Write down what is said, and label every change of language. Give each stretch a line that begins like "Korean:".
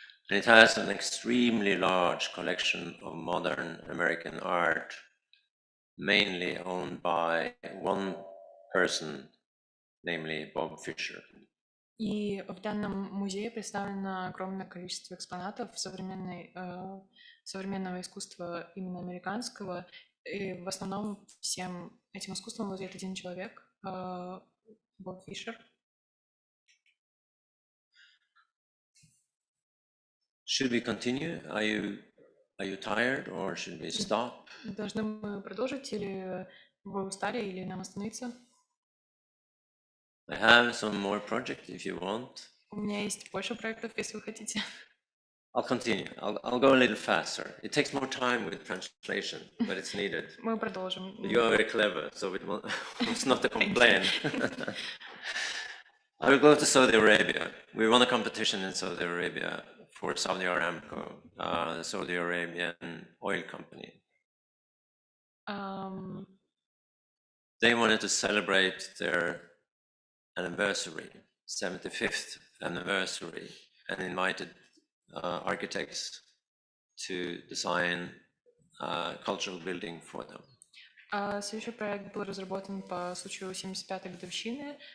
English: And it has an extremely large collection of modern American art, mainly owned by one person, namely Bob Fisher.
Russian: И в данном музее представлено огромное количество экспонатов современного искусства, именно американского. И в основном всем этим искусством владеет один человек, Боб Фишер.
English: Should we continue? Are you tired, or should we stop?
Russian: Должны мы продолжить, или вы устали, или нам остановиться?
English: I have some more projects if you want.
Russian: У меня есть больше проектов, если вы хотите.
English: I'll continue. I'll go a little faster. It takes more time with translation, but it's needed.
Russian: Мы продолжим.
English: You are very clever, so it's not a complaint. I will go to Saudi Arabia. We won a competition in Saudi Arabia for Saudi Aramco, the Saudi Arabian oil company. They wanted to celebrate their anniversary, 75th anniversary, and invited architects to design a cultural building for them.
Russian: Следующий проект был разработан по случаю 75-й годовщины.